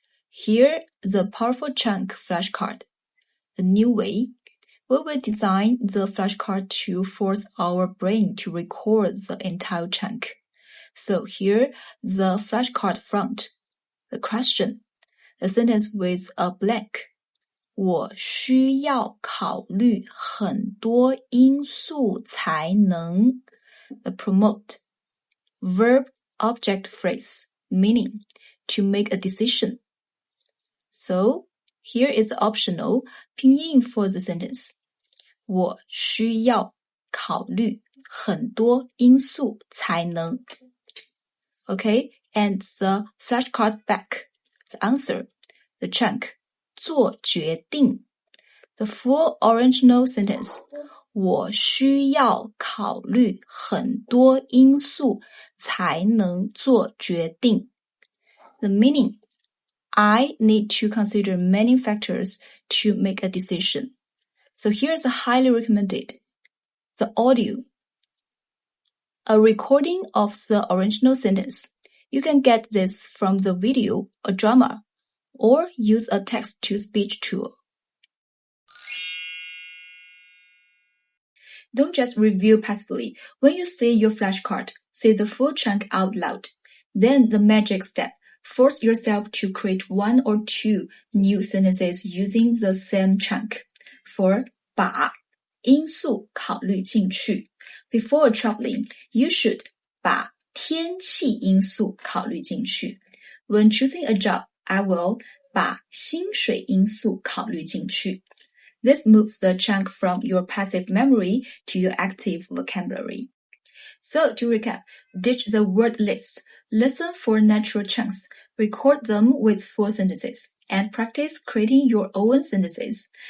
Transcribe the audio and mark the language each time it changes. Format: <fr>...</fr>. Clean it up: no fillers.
<en>Here, the powerful chunk flashcard. The new way. We will design the flashcard to force our brain to record the entire chunk. So here, the flashcard front, the question, a sentence with a blank.</en> <zh>我需要考虑很多因素才能.</zh> <en>The promote, verb, object, phrase, meaning, to make a decision. So, here is the optional pinyin for the sentence.</en> <zh>我需要考虑很多因素才能.</zh> <en>Okay, and the flashcard back, the answer, the chunk, 做决定. The full original sentence,</en> <zh>我需要考虑很多因素才能做决定.</zh> <en>The meaning, I need to consider many factors to make a decision. So here's a highly recommended. The audio. A recording of the original sentence. You can get this from the video or drama, or use a text-to-speech tool. Don't just review passively. When you say your flashcard, say the full chunk out loud. Then the magic step. Force yourself to create one or two new sentences using the same chunk.</en> <zh>For 把因素考虑进去.</zh> <en>Before traveling, you should</en> <zh>把天气因素考虑进去.</zh> <en>When choosing a job, I will</en> <zh>把薪水因素考虑进去.</zh> <en>This moves the chunk from your passive memory to your active vocabulary. So to recap, ditch the word lists, listen for natural chunks, record them with full sentences, and practice creating your own sentences.</en>